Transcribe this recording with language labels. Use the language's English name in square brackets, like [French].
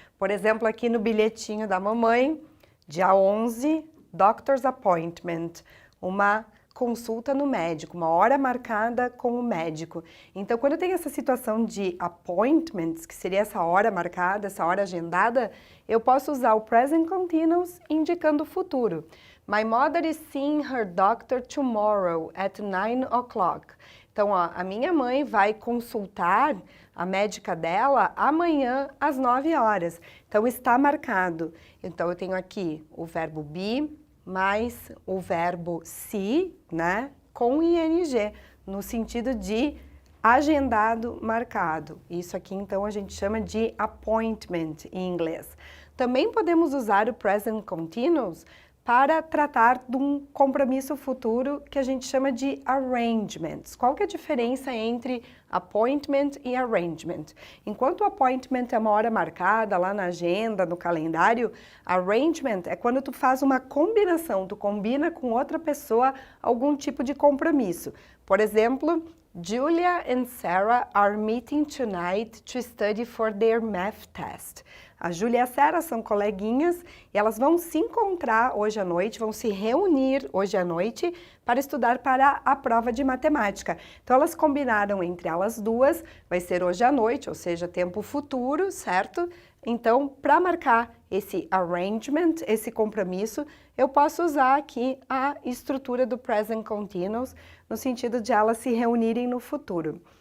[Portuguese] Por exemplo, aqui no bilhetinho da mamãe, dia 11, doctor's appointment, uma consulta no médico, uma hora marcada com o médico. Então, quando eu tenho essa situação de appointments, que seria essa hora marcada, essa hora agendada, eu posso usar o present continuous indicando o futuro. [English] My mother is seeing her doctor tomorrow at 9 o'clock. [Portuguese] Então, ó, a minha mãe vai consultar a médica dela amanhã às 9 horas. Então, está marcado. Então, eu tenho aqui o verbo be, mais o verbo se, né, com ing, no sentido de agendado, marcado. Isso aqui, então, a gente chama de appointment em inglês. Também podemos usar o present continuous para tratar de um compromisso futuro que a gente chama de arrangements. Qual que é a diferença entre appointment e arrangement? Enquanto o appointment é uma hora marcada lá na agenda, no calendário, arrangement é quando tu faz uma combinação, tu combina com outra pessoa algum tipo de compromisso. Por exemplo, [English] Julia and Sarah are meeting tonight to study for their math test. [Portuguese] A Julia e a Sarah são coleguinhas e elas vão se encontrar hoje à noite, vão se reunir hoje à noite para estudar para a prova de matemática. Então elas combinaram entre elas duas, vai ser hoje à noite, ou seja, tempo futuro, certo? Então, para marcar esse arrangement, esse compromisso, eu posso usar aqui a estrutura do present continuous, no sentido de elas se reunirem no futuro.